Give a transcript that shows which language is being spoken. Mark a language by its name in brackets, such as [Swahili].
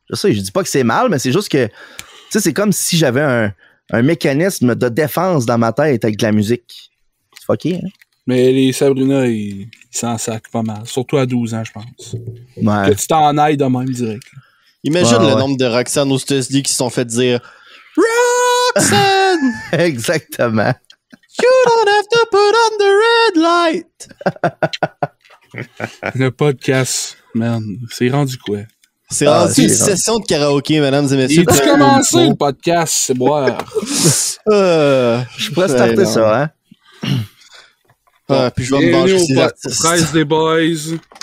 [French] Je dis pas que c'est mal, mais c'est juste que, tu sais, c'est comme si j'avais un mécanisme de défense dans ma tête avec de la musique. C'est fucké, hein? Mais les Sabrina, ils s'en sacent pas mal. Surtout à 12 ans, je pense. Ouais. Que tu t'en ailles de même direct. Imagine le nombre de Roxane aux États-Unis qui se sont fait dire Roxane! Exactement. [English] You don't have to put on the red light! [French] Le podcast, man, c'est rendu quoi? C'est rendu une session de karaoké, mesdames et messieurs. Il a commencé le podcast, c'est boire. Je pourrais starter ça, hein? Ah, puis je vais me manger ces artistes. Presse des boys.